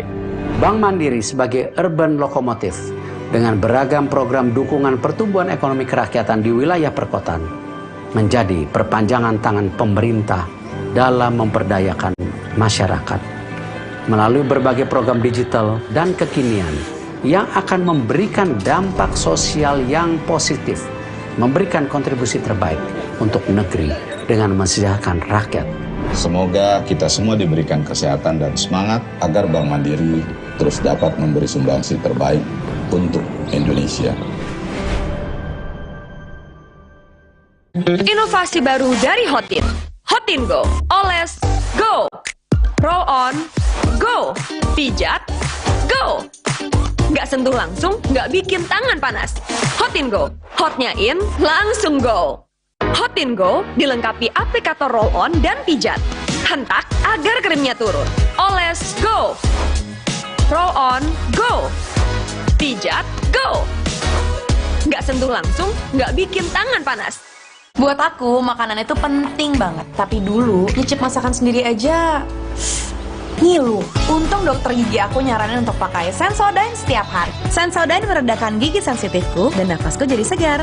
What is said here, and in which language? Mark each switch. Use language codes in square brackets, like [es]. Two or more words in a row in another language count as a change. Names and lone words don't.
[id] Bank Mandiri sebagai urban lokomotif dengan beragam program dukungan pertumbuhan ekonomi kerakyatan di wilayah perkotaan menjadi perpanjangan tangan pemerintah dalam memperdayakan masyarakat melalui berbagai program digital dan kekinian yang akan memberikan dampak sosial yang positif, memberikan kontribusi terbaik untuk negeri dengan mensejahterakan rakyat. Semoga kita semua diberikan kesehatan dan semangat agar Bank Mandiri terus dapat memberi sumbangsi terbaik untuk Indonesia. Inovasi baru dari Hotin. Hotin Go, oles, go! [en] Roll on, go. Pijat, go. [id] Nggak sentuh langsung, nggak bikin tangan panas. Hot in Go. Hotnya in, langsung go. Hot in Go dilengkapi aplikator [en] roll on [id] dan pijat. Hentak agar krimnya turun. Oles, [en] go. Roll on, go. [id] Pijat, go. Nggak sentuh langsung, nggak bikin tangan panas. Buat aku, makanan itu penting banget. Tapi dulu, nyicip masakan sendiri aja ngilu. Untung dokter gigi aku nyaranin untuk pakai Sensodyne setiap hari. Sensodyne meredakan gigi sensitifku dan nafasku jadi segar.